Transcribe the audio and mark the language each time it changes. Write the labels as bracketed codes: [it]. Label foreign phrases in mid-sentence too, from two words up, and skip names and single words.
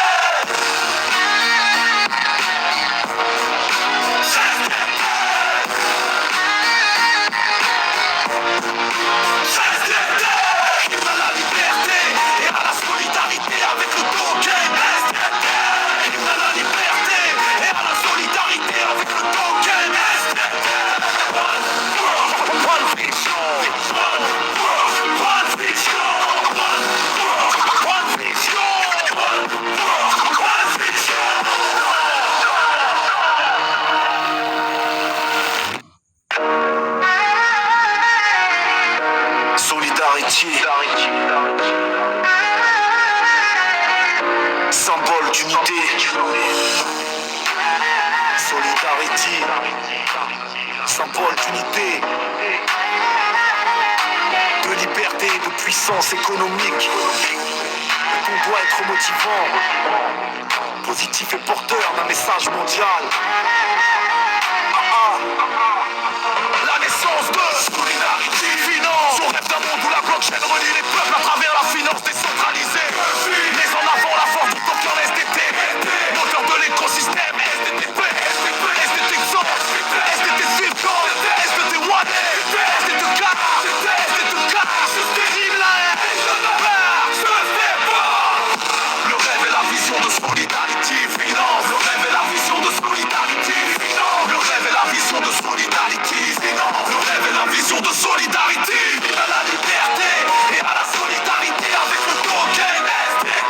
[fr] À la liberté et à la solidarité avec le token STT. À la liberté et à la solidarité avec le token STT. [en] One vision, one world, one vision, one world, one vision, one world, one vision. [fr] Solidarity, symbole d'unité. Solidarity, symbole d'unité, de liberté et de puissance économique. On doit être motivant, positif et porteur d'un message mondial. La naissance de Solidarity Finance. On rêve d'un monde où la blockchain relie les peuples à travers la finance décentralisée. Mais en avant la force du token STT, moteur de l'écosystème STTP, STT Xor, STT Silcon, STT Wallet, STT Car, STT Car, le rêve et la vision de Solidarity Finance. Le rêve et la vision de Solidarity Finance. Le rêve et la vision de Solidarity Finance. Le rêve et la vision de Solidarity. À la liberté et à la solidarité avec le token STT.